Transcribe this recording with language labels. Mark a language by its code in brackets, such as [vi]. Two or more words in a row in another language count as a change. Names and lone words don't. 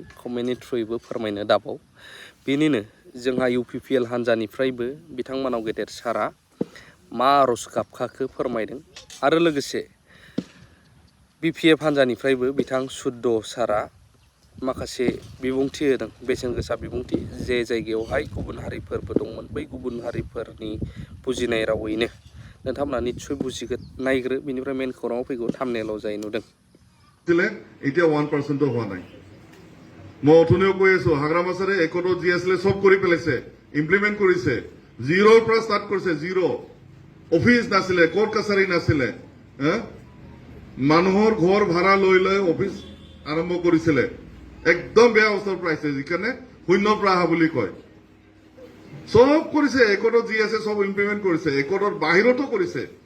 [brx] कमेन्टनि थ्रुयैबो फोरमायनो दाबाव बेनिनो जोंहा UPPL हान्जानिफ्रायबो बिथांमोनाव गेदेर सारा मा आर'ज गाबखाखो फोरमायदों आरो लोगोसे BPF हान्जानिफ्रायबो बिथां सुद्द सारा माखासे बिबुंथि होदों बेसेन गोसा बिबुंथि जे जायगायावहाय गुबुन हारिफोरबो दंमोन बै गुबुन हारिफोरनि बुजिनाय रावैनो नोंथांमोना निस्सय बुजिगोन नायग्रो बिनिफ्राय मेन खौराङाव फैगौ थाम्बनेलाव जाय नुदों [as] এতিয়া 1% হোৱা নাই মই অথনিও কৈ আছো হাগ্ৰামাছাৰে একটো যি আছিলে সব কৰি পেলাইছে ইমপ্লিমেন্ট কৰিছে জিৰোৰ পৰা ষ্টাৰ্ট কৰিছে [en] zero office [as] নাছিলে কোৰ্ট কাছাৰী নাছিলে মানুহৰ ঘৰ ভাড়া লৈ লৈ অফিস আৰম্ভ কৰিছিলে একদম বেয়া অৱস্থাৰ পৰা আহিছে যিকাৰণে শূন্যৰ পৰা অহা বুলি কয় সব কৰিছে একটো যি আছে সব ইমপ্লিমেন্ট কৰিছে একটোৰ বাহিৰতো কৰিছে